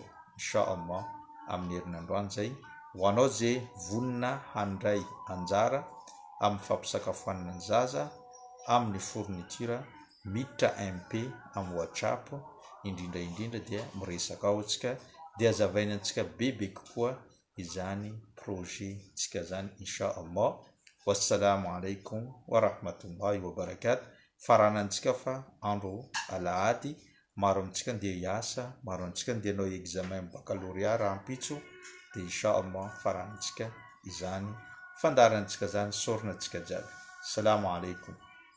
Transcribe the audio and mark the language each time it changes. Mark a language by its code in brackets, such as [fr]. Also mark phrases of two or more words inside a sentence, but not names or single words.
[mg] Inshallah amin'ny herinandroany zay ho anao zay vonina handray anjara amin'ny fampisakafoanana ny zaza amin'ny fourniture miditra MP amin'ny WhatsApp indrindra dia miresaka ao antsika dia azavaina antsika bebe kokoa izany projet tsika zany inshallah. [ar] والسلام عليكم ورحمة الله وبركاته. [mg] Faranantsika fa andro alahady, maro amintsika dia hiasa, maro amintsika dia hanao [fr] examen baccalauréat [mg] raha ampitso dia inshallah faranantsika izany fandarantsika zany sorina antsika jiaby. [ar] السلام عليكم.